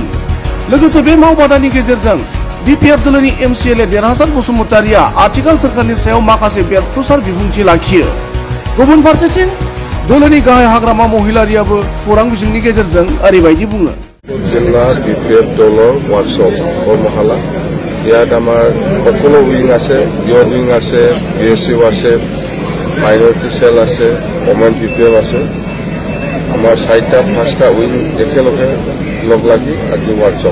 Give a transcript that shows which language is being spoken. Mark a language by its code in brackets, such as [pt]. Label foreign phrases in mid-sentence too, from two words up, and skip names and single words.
[brx] लोगोसे बे मावबादानि गेजेरजों बिपिएफ दोलोनि एमसिएलए देरहासार बसुमतारीया आथिखाल सोरखारनि सायाव माखासे बेरफ्रुसार बिबुंथि लाखियो। गुबुन फारसेथिं दोलोनि गाहाय हाग्रामा महिलारियाबो खौरां बिजोंनि गेजेरजों ओरैबायदि बुङो। [as] जिल्ला बिपिएफ দলৰ ওয়ার্কশপ কর্মশালা ইয়াত আমাৰ সকলো উইং আছে, ইয়ৰ উইং আছে, বিএসইউ আছে, মাইনৰিটি সেল আছে, কমেন্ট বিপিএফ আছে। আমাৰ 4টা-5টা উইং একেলগে লগ লাগি আজি ওয়ার্কশপ।